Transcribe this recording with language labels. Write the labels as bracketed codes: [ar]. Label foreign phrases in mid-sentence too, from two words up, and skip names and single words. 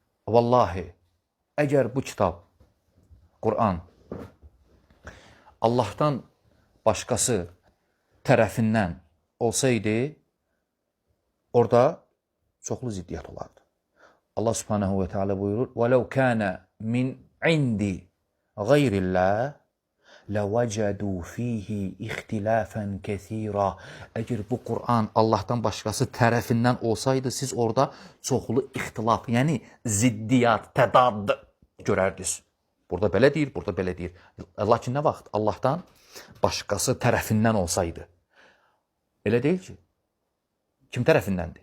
[az] Vallahi, əgər bu kitab, Qur'an, Allahdan başqası tərəfindən olsaydı, orada çoxlu ziddiyyət olardı. Allah [ar] سبحانه وتعالى [az] buyurur, [ar] وَلَوْ كَانَ مِنْ عِنْدِ غَيْرِ اللّٰهِ لَوَجَدُوا ف۪يهِ اِخْتِلَافًا كَثِيرًا. [az] Əgər bu Qur'an Allahdan başqası tərəfindən olsaydı, siz orada çoxlu ixtilaf, yəni ziddiyyat, tədad görərdiniz. Burada belə deyir, burada belə deyir. Lakin nə vaxt Allahdan başqası tərəfindən olsaydı? Elə deyil ki. Kim tərəfindəndir?